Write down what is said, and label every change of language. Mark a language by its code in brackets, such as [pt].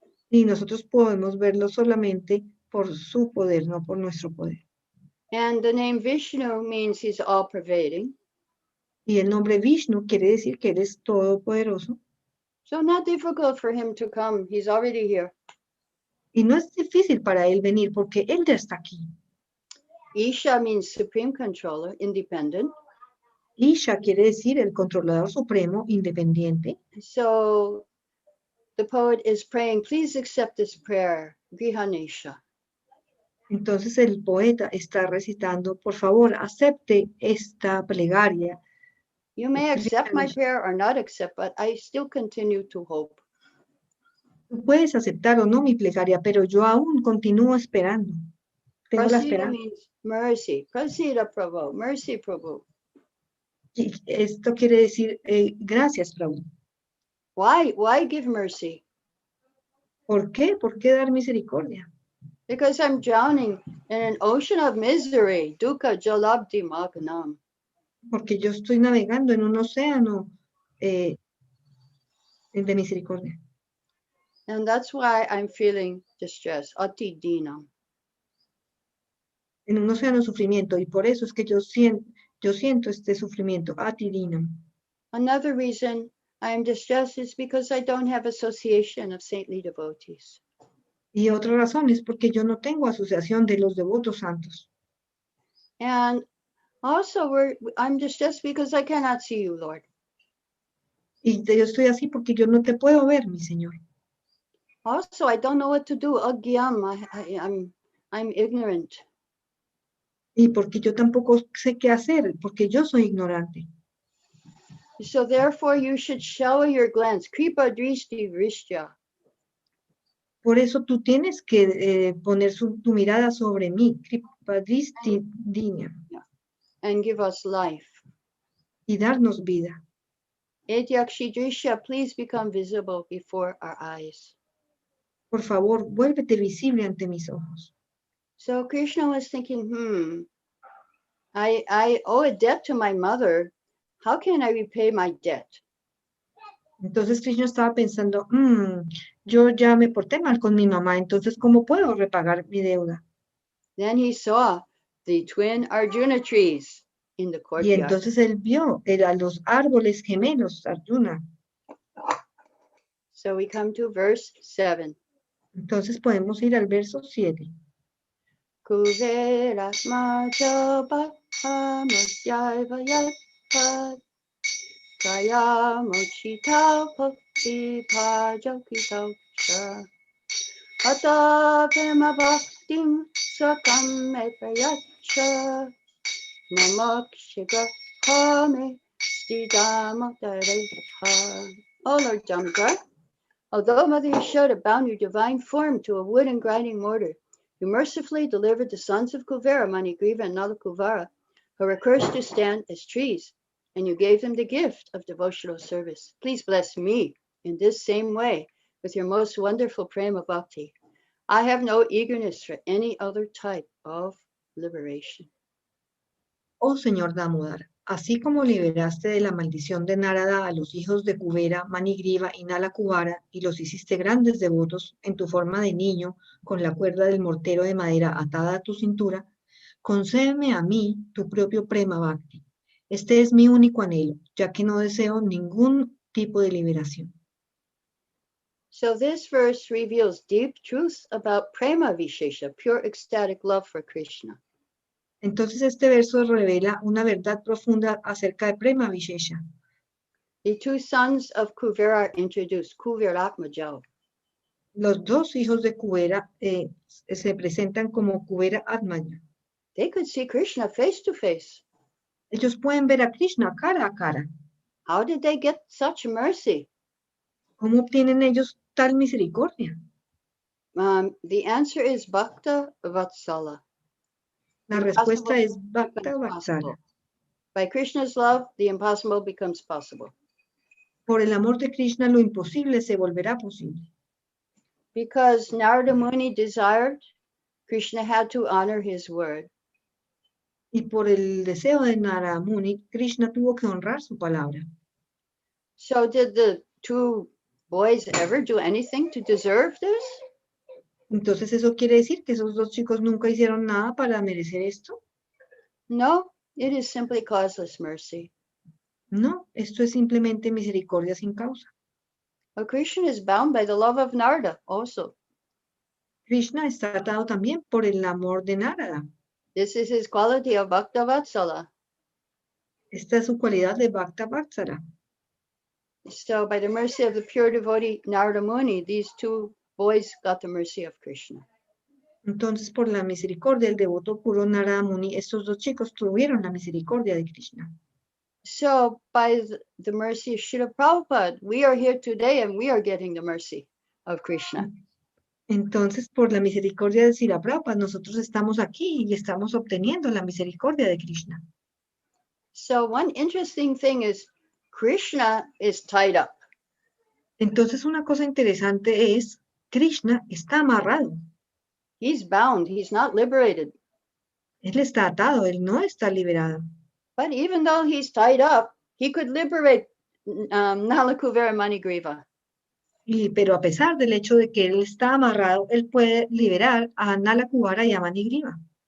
[es] Y nosotros podemos verlo solamente por su poder, no por nuestro poder. [en] And the name Vishnu means he's all-pervading. [es] Y el nombre Vishnu quiere decir que él es todopoderoso. [en] So not difficult for him to come. He's already here. [es] Y no es difícil para él venir porque él ya está aquí. [en] Isha means supreme controller, independent. [es] Isha quiere decir el controlador supremo, independiente. [en] So the poet is praying, please accept this prayer, Grihanesha. [es] Entonces el poeta está recitando, por favor, acepte esta plegaria. [en] You may accept my prayer or not accept, but I still continue to hope. [es] Tú puedes aceptar o no mi plegaria, pero yo aún continúo esperando. Tengo la [sa] Prasida [es] esperanza. [en] means mercy. Prasida Prabhu, mercy Prabhu. [es] Y esto quiere decir, gracias, Prabhu. [en] Why give mercy? [es] ¿Por qué? ¿Por qué dar misericordia? [en] Because I'm drowning in an ocean of misery. [sa] Dukkha jalabdi magnam. [es] Porque yo estoy navegando en un océano de misericordia. [en] And that's why I'm feeling distress. [sa] Ati dinam. [es] En un océano de sufrimiento. Y por eso es que yo siento este sufrimiento. [sa] Atidinam. [en] Another reason I am distressed is because I don't have association of saintly devotees. [es] Y otra razón es porque yo no tengo asociación de los devotos santos. [en] And also, I'm just because I cannot see you, Lord. [es] Y yo estoy así porque yo no te puedo ver, mi Señor. [en] Also, I don't know what to do. Agyam, I'm ignorant. [es] Y porque yo tampoco sé qué hacer, porque yo soy ignorante. [en] So therefore, you should shower your glance. [sa] Kripa drishti vrishya. [es] Por eso tú tienes que poner tu mirada sobre mí, [sa] Kripadristi Dinya, [en] And give us life. [es] y darnos vida. [sa] Etyakshi drishya, [en] please become visible before our eyes. [es] Por favor, vuélvete visible ante mis ojos. [en] So Krishna was thinking, I owe a debt to my mother. How can I repay my debt? [es] Entonces Krishna estaba pensando, yo ya me porté mal con mi mamá, entonces ¿cómo puedo repagar mi deuda? [en] Then he saw the twin Arjuna trees in the [es] Y [en] courtyard. [es] entonces él vio a los árboles gemelos, Arjuna. [en] So we come to verse 7. [es] Entonces podemos ir al verso 7. [sa] Kuvera majaba amusyaiva yatpad kaya mochita bhakti bhajakita sha ata prema bhaktim swakam epayacha namakshika kame stidamoktareha. [en] Oh Lord Damodara, although Mother Yashoda bound your divine form to a wood and grinding mortar, you mercifully delivered the sons of Kuvera, Manigriva and Nalakuvara, who were cursed to stand as trees, and you gave them the gift of devotional service. Please bless me in this same way with your most wonderful prema bhakti. I have no eagerness for any other type of liberation. [es] Oh Señor Damodara, así como liberaste de la maldición de Narada a los hijos de Kuvera, Manigriva y Nalakuvara, y los hiciste grandes devotos en tu forma de niño, con la cuerda del mortero de madera atada a tu cintura, concédeme a mí tu propio prema bhakti. Este es mi único anhelo, ya que no deseo ningún tipo de liberación. [en] So this verse reveals deep truths about prema vishesha, pure ecstatic love for Krishna. [es] Entonces este verso revela una verdad profunda acerca de prema vishesha. [en] The two sons of Kuvera are introduced, Kuveratmajao. [es] Los dos hijos de Kuvera se presentan como Kuvera Atmaya. [en] They could see Krishna face to face. [es] Ellos pueden ver a Krishna cara a cara. [en] How did they get such mercy? [es] ¿Cómo obtienen ellos tal misericordia? [en] The answer is Bhakta Vatsala. [es] La respuesta es Bhakta Vatsala. [en] By Krishna's love, the impossible becomes possible. [es] Por el amor de Krishna, lo imposible se volverá posible. [en] Because Narada Muni desired, Krishna had to honor his word. [es] Y por el deseo de Narada Muni, Krishna tuvo que honrar su palabra. [en] So did the two boys ever do anything to deserve this? [es] Entonces, ¿eso quiere decir que esos dos chicos nunca hicieron nada para merecer esto? [en] No, it is simply causeless mercy. [es] No, esto es simplemente misericordia sin causa. [en] But Krishna is bound by the love of Narada also. [es] Krishna está atado también por el amor de Narada. [en] This is his quality of Bhakta Vatsala. [es] Esta es su cualidad de Bhakta Vatsala. [en] So by the mercy of the pure devotee Narada Muni, these two boys got the mercy of Krishna. [es] Entonces, por la misericordia del devoto puro Narada Muni, estos dos chicos tuvieron la misericordia de Krishna. [en] So by the mercy of Srila Prabhupada, we are here today and we are getting the mercy of Krishna. [es] Entonces, por la misericordia de Srila Prabhupada, nosotros estamos aquí y estamos obteniendo la misericordia de Krishna. [en] So one interesting thing is Krishna is tied up. [es] Entonces, una cosa interesante es, Krishna está amarrado. [en] He's bound. He's not liberated. [es] Él está atado, él no está liberado. [en] But even though he's tied up, he could liberate Nalakuvara Manigriva. [es] Pero a pesar del hecho de que él está amarrado, él puede liberar a Nalakuvara y a Manigriva.